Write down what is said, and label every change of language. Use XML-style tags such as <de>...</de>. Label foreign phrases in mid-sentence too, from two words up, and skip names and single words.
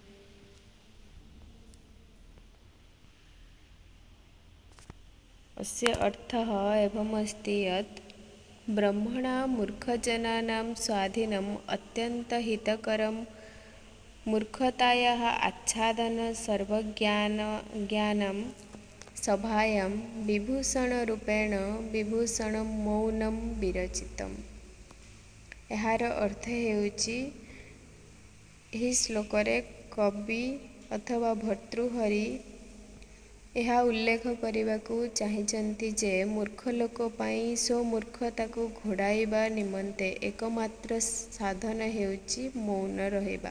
<sa>अस्य अर्थः एवमस्ति यत् ब्रह्मणा मूर्खजनानां स्वाधीनम् अत्यन्तहितकरं मूर्खतायाः आच्छादन सर्वज्ञानं सभायां विभूषणरूपेण विभूषणं मौनं विरचितम्।</sa> <or>ଏହାର ଅର୍ଥ ହେଉଛି ଏହି ଶ୍ଲୋକରେ କବି ଅଥବା ଭର୍ତ୍ତୃହରି ଏହା ଉଲ୍ଲେଖ କରିବାକୁ ଚାହିଁଛନ୍ତି ଯେ ମୂର୍ଖ ଲୋକ ପାଇଁ ସ୍ୱମୂର୍ଖତାକୁ ଘୋଡ଼ାଇବା ନିମନ୍ତେ ଏକମାତ୍ର ସାଧନ ହେଉଛି ମୌନ ରହିବା।</or>